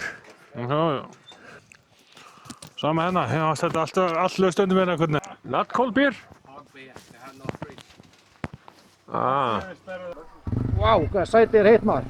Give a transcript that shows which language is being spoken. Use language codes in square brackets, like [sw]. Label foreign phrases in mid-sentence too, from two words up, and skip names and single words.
[is] Já. Sama hérna, þetta er allt laust undir mér hvernig. [en] Not cold beer? [is] Vá, hvað sæti er heitt maður.